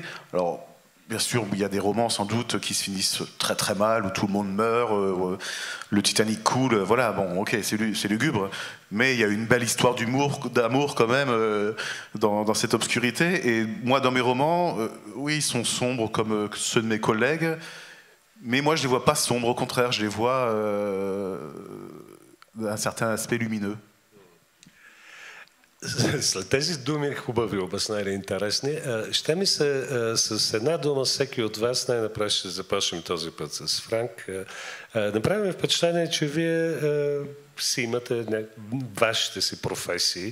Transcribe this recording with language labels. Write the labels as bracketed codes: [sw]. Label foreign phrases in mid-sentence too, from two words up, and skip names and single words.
[fr] Alors, bien sûr, il y a des romans sans doute qui se finissent très très mal, où tout le monde meurt, le Titanic coule, voilà, bon, ok, c'est lugubre, mais il y a une belle histoire d'amour quand même dans cette obscurité. Et moi, dans mes romans, oui, ils sont sombres comme ceux de mes collègues, mais moi, je les vois pas sombres, au contraire, je les vois... un certain aspect lumineux. [bg] След тези думи, хубави, обяснени, интересни, ще ми се с една дума всеки от вас, най-напред ще започнем този път с Франк, направим впечатление, че вие си имате вашите си професии.